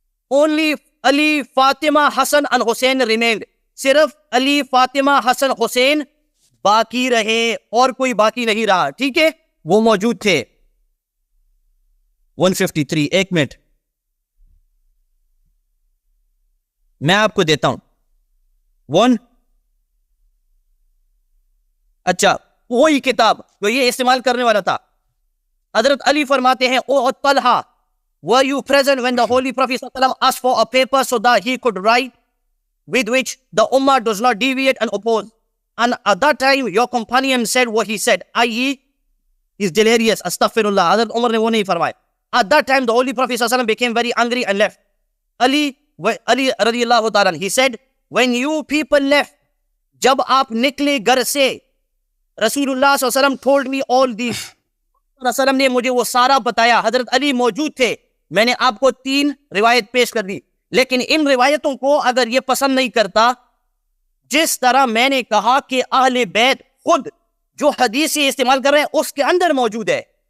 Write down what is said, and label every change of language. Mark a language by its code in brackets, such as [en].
[en] Only Ali, Fatima, Hasan and Hussain remained، [ur] صرف علی، فاطمہ، حسن، حسین باقی رہے، اور کوئی باقی نہیں رہا، ٹھیک ہے؟ وہ موجود تھے۔ 153، ایک منٹ میں آپ کو دیتا ہوں۔ اچھا، وہی کتاب جو یہ استعمال کرنے والا تھا۔ حضرت علی فرماتے ہیں، [en] او Talha were you present when the Holy Prophet ﷺ asked for a paper so that he could write, with which the Ummah does not deviate and oppose? And at that time, your companion said what he said, i.e., he's delirious, astaghfirullah. [ur] Hazrat Umar ne wo nahi farmaya. [en] At that time, the Holy Prophet ﷺ became very angry and left. Ali radiyallahu ta'ala, he said, when you people left, [ur] jab aap nikle ghar se, [en] Rasulullah ﷺ told me all these. [ur] Rasulullah نے مجھے وہ سارا بتایا. حضرت علی موجود تھے. میں نے آپ کو 3 روایت پیش کر دی, لیکن ان روایتوں کو اگر یہ پسند نہیں کرتا, جس طرح میں نے کہا کہ اہل بیت خود جو حدیث استعمال کر رہے ہیں اس کے اندر موجود ہے.